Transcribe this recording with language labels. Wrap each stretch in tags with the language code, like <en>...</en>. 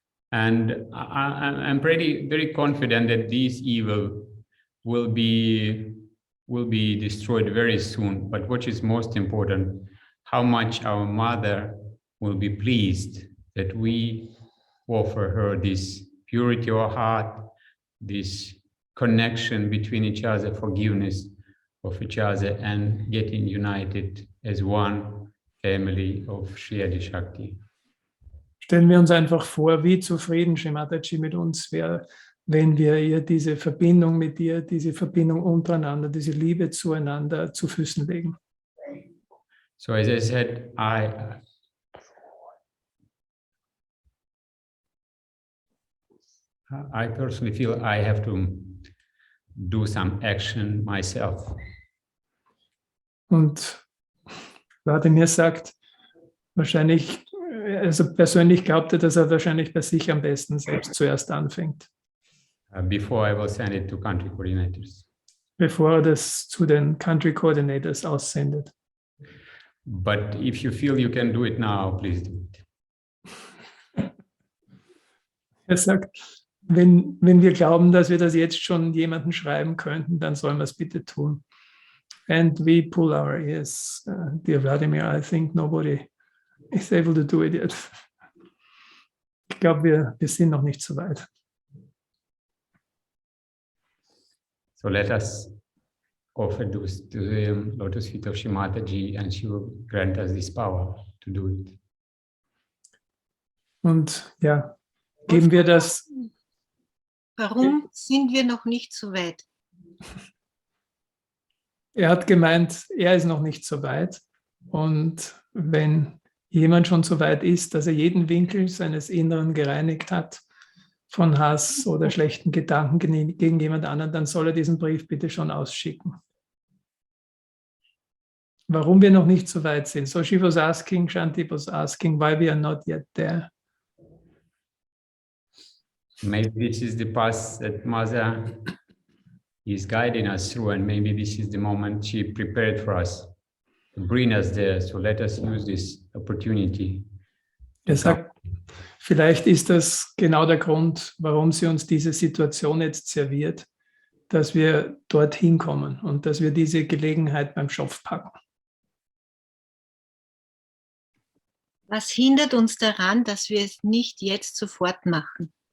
<en>And I'm very confident that this evil will be destroyed very soon. But what is most important, how much our mother will be pleased that we offer her this purity of heart, this connection between each other, forgiveness of each other, and getting united as one family of Shriyadi Shakti.</en> <de>Stellen wir uns einfach vor, wie zufrieden Shri Mataji mit uns wäre, wenn wir ihr diese Verbindung mit ihr, diese Verbindung untereinander, diese Liebe zueinander zu Füßen legen.</de> <en>So as I said, I personally feel I have to do some action myself.</en> <de>Und Vladimir sagt, wahrscheinlich, also persönlich glaubt er, dass er wahrscheinlich bei sich am besten selbst zuerst anfängt.</de> <en>Before I will send it to country coordinators.</en> <de>Bevor er das zu den Country Coordinators aussendet.</de> <en>But if you feel you can do it now, please do it.</en> <de>Er sagt, wenn wir glauben, dass wir das jetzt schon jemandem schreiben könnten, dann sollen wir es bitte tun.</de> <en>And we pull our ears. Dear Vladimir, I think nobody is able to do it yet.</en> <de>Ich glaube, wir sind noch nicht so weit.</de> <en>So let us offer this to the lotus feet of Shri Mataji, and she will grant us this power to do it.</en> <de>Und ja, geben wir das. Warum sind wir noch nicht so weit? Er hat gemeint, er ist noch nicht so weit. Und wenn jemand schon so weit ist, dass er jeden Winkel seines Inneren gereinigt hat von Hass oder schlechten Gedanken gegen jemand anderen, dann soll er diesen Brief bitte schon ausschicken. Warum wir noch nicht so weit sind.</de> <en>So she was asking, Shanti was asking, why we are not yet there. Maybe this is the path that Mother is guiding us through, and maybe this is the moment she prepared for us to bring us there. So let us use this opportunity.</en> <de>Er sagt, vielleicht ist das genau der Grund, warum sie uns diese Situation jetzt serviert, dass wir dorthin kommen und dass wir diese Gelegenheit beim Schopf packen. Was hindert uns daran, dass wir es nicht jetzt sofort machen?</de>